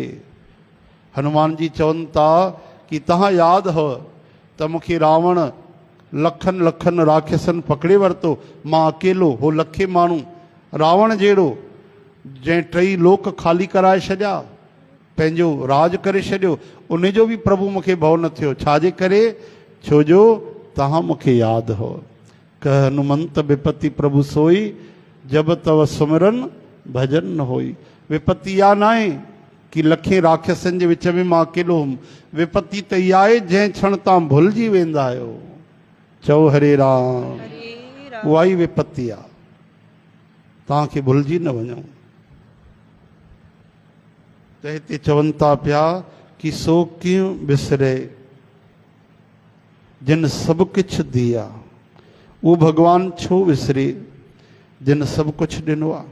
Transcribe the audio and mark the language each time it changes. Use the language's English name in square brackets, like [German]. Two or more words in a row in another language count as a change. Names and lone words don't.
[Sindhi] हनुमान जी चवनि था कि तव्हां यादि हो त मूंखे रावण लखनि लखनि राक्षसनि पकड़े वरितो, मां अकेलो, हो लखे माण्हू, रावण जहिड़ो जंहिं टई लोक खाली कराए छॾिया, पंहिंजो राज करे छॾियो, उन जो बि प्रभु मूंखे भउ न थियो। छाजे करे? छो जो तव्हां मूंखे यादि हो। [Awadhi] कह हनुमंत विपत्ति प्रभु सोई, जब तव सुमिरन भजन न होई। [Sindhi] विपत्ति इहा न आहे कि लखे राक्षसनि जे विच में मां अकेलो हुउमि। विपत्ति त इहा आहे जंहिं क्षण तव्हां भुलिजी वेंदा आहियो। चओ [Sanskrit] हरे राम, [Sindhi] उहा ई विपत्ति आहे। तव्हांखे भुलिजी न वञो। त हिते चवनि था पिया कि सो कीअं विसरे जिन सभु कुझु दिया। उहो भगवान छो विसरे जिन सभु कुझु ॾिनो आहे।